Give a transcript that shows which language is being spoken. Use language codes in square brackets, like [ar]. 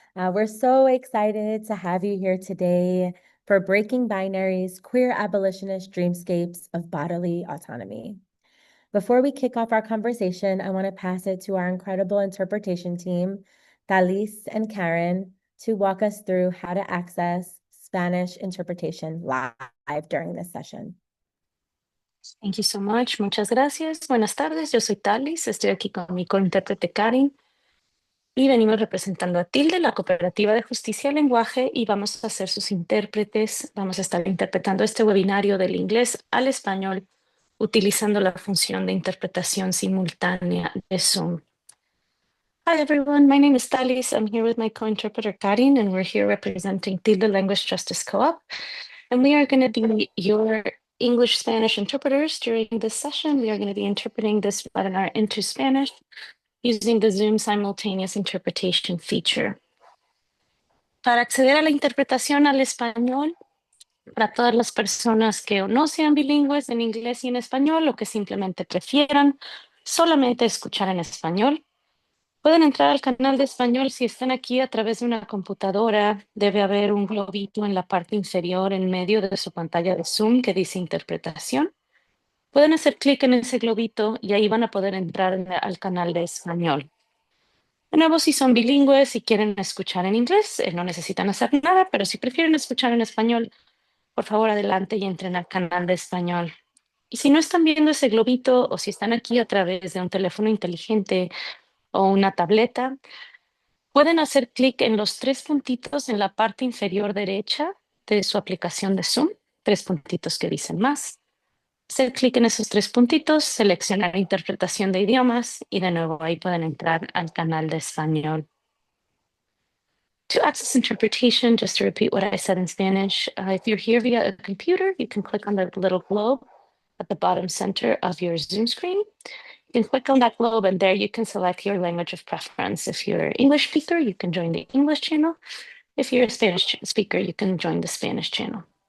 [en] We're so excited to have you here today for Breaking Binaries, Queer Abolitionist Dreamscapes of Bodily Autonomy. Before we kick off our conversation, I want to pass it to our incredible interpretation team, Thalys and Karen, to walk us through how to access Spanish interpretation live during this session. Thank you so much. [es] Muchas gracias. Buenas tardes. Yo soy Talis. Estoy aquí con mi cointérprete Karin y venimos representando a Tilde, la Cooperativa de Justicia y Lenguaje, y vamos a ser sus intérpretes. Vamos a estar interpretando este webinario del inglés al español utilizando la función de interpretación simultánea de Zoom. [en] Hi everyone, my name is Talis. I'm here with my co-interpreter Karin, and we're here representing Tilde Language Justice Co-op. And we are going to be your English-Spanish interpreters during this session. We are going to be interpreting this webinar into Spanish using the Zoom simultaneous interpretation feature. [es] Para acceder a la interpretación al español, para todas las personas que no sean bilingües en inglés y en español o que simplemente prefieran solamente escuchar en español, pueden entrar al canal de español si están aquí a través de una computadora. Debe haber un globito en la parte inferior en medio de su pantalla de Zoom que dice interpretación. Pueden hacer clic en ese globito y ahí van a poder entrar al canal de español. De nuevo, si son bilingües y quieren escuchar en inglés, no necesitan hacer nada, pero si prefieren escuchar en español, por favor adelante y entren al canal de español. Y si no están viendo ese globito o si están aquí a través de un teléfono inteligente o una tableta, pueden hacer clic en los tres puntitos en la parte inferior derecha de su aplicación de Zoom, tres puntitos que dicen más. Hacer clic en esos tres puntitos, seleccionar interpretación de idiomas y de nuevo ahí pueden entrar al canal de español. [en] To access interpretation, just to repeat what I said in Spanish, if you're here via a computer, you can click on the little globe at the bottom center of your Zoom screen. You can click on that globe and there you can select your language of preference. If you're an English speaker, you can join the English channel. If you're a Spanish speaker, you can join the Spanish channel.